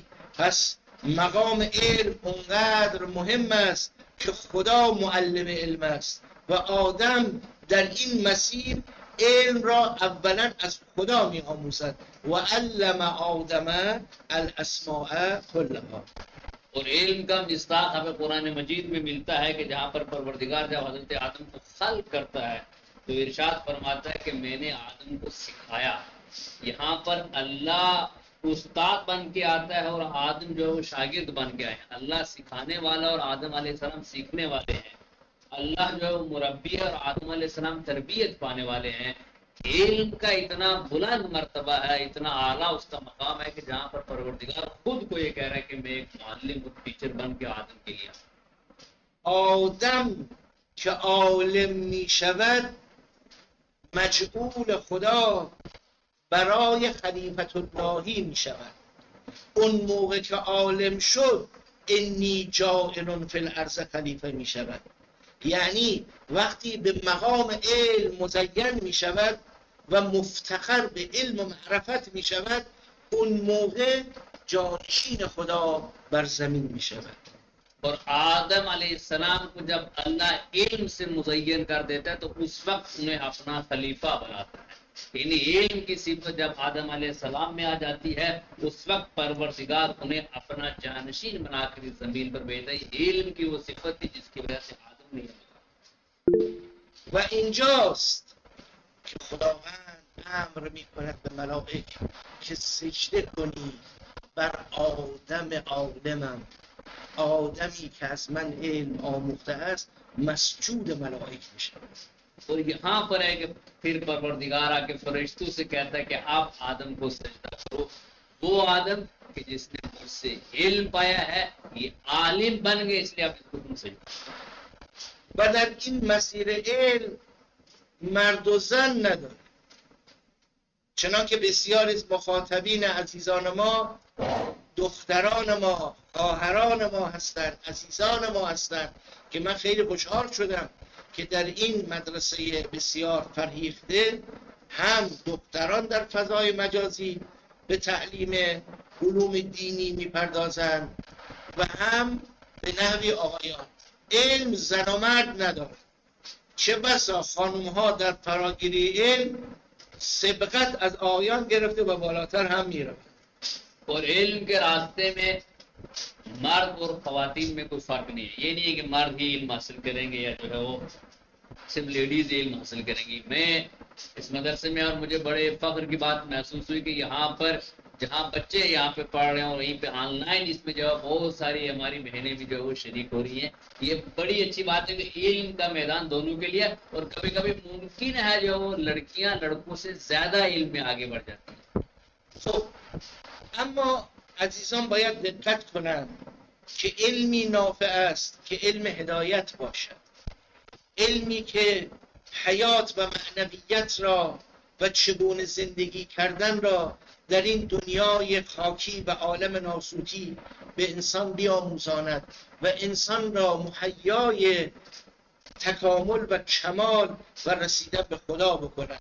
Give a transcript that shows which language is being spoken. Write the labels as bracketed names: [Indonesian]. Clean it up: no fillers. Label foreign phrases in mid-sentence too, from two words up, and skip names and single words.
[Persian] پس مقام علم اونقدر مهم است که خدا معلم علم است و آدم در این مسیر علم را اولا از خدا می آموزد و [Arabic] علم آدم الاسماء کلها. [Urdu] اور علم کا مصداق ہمیں قرآن مجید میں ملتا ہے کہ جہاں پر پروردگار جب حضرت آدم کو خلق کرتا ہے تو ارشاد فرماتا ہے کہ میں نے آدم کو سکھایا. یہاں پر اللہ استاد بن کے آتا ہے اور آدم جو ہے وہ شاگرد بن کے آئے. اللہ سکھانے والا اور آدم علیہ السلام سیکھنے والے ہیں. اللہ جو ہے وہ مربی ہے اور آدم علیہ السلام تربیت پانے والے ہیں. علم کا اتنا بلند مرتبہ ہے، اتنا اعلیٰ اس کا مقام ہے کہ جہاں پر پروردگار خود کو یہ کہہ رہا ہے کہ میں ایک معلم اور ٹیچر بن کے آدم کے لیے [Persian] آدم که عالم می شود مجعول خدا برای خلیفت اللهی می شود. اون موقع که عالم شد [Arabic] انی جاعل فی الارض خلیفه [Persian] می شود، یعنی وقتی به مقام علم مزین می شود و مفتخر به علم و معرفت می شود اون موقع جانشین خدا بر زمین می شود. [Urdu] اور آدم علیہ السلام کو جب اللہ علم سے مزین کر دیتا ہے تو اس وقت انہیں اپنا خلیفہ بناتا ہے. یعنی علم کی صفت جب آدم علیہ السلام میں آ جاتی ہے اس وقت پروردگار انہیں اپنا جانشین بنا کر اس زمین پر بھیجتا ہے. علم کی وہ صفت تھی جس کی وجہ سے آدم نہیں بنا. [Persian] و اینجاست که خداوند امر می کند به ملائک که سجده کنی بر آدم عالمم آدمی که از من علم آموخته است مسجود ملائک میشه. [Urdu] اور یہاں پر ہے کہ پھر پروردگار آکے فرشتوں سے کہتا ہے کہ آپ آدم کو سجدہ کرو، وہ آدم کہ جس نے مجھ سے علم پایا ہے، یہ عالم بن گئے، اس لیے آپ اس کو تم سجدہ. [Persian] و در این مسیر علم مرد و زن نداره، چنانکه بسیاری از مخاطبین عزیزان ما دختران ما، خواهران ما هستند، عزیزان ما هستند که من خیلی خوشحال شدم که در این مدرسه بسیار فرهیخته هم دختران در فضای مجازی به تعلیم علوم دینی میپردازند و هم به نحوی آقایان. علم زن و مرد نداره، چه بسا خانم ها در فراگیری علم سبقت از آقایان گرفته و بالاتر هم میره. [Urdu] اور علم کے راستے میں مرد اور خواتین میں کوئی فرق نہیں ہے. یہ نہیں ہے کہ مرد ہی علم حاصل کریں گے یا جو ہے وہ صرف لیڈیز علم حاصل کریں گی. میں اس مدرسے میں اور مجھے بڑے فخر کی بات محسوس ہوئی کہ یہاں پر جہاں بچے یہاں پہ پڑھ رہے ہیں اور وہیں پہ آن لائن اس میں جو ہے بہت ساری ہماری بہنیں بھی جو ہے وہ شریک ہو رہی ہیں. یہ بڑی اچھی بات ہے کہ علم کا میدان دونوں کے لیے، اور کبھی کبھی ممکن ہے جو وہ لڑکیاں لڑکوں سے زیادہ علم میں آگے بڑھ جاتی ہیں. [Persian] خب اما عزیزان باید دقت کنند که علمی نافع است که علم هدایت باشد، علمی که حیات و معنویت را و چگونه زندگی کردن را در این دنیای خاکی و عالم ناسوتی به انسان بیاموزاند و انسان را مهیای تکامل و کمال و رسیدن به خدا بکند.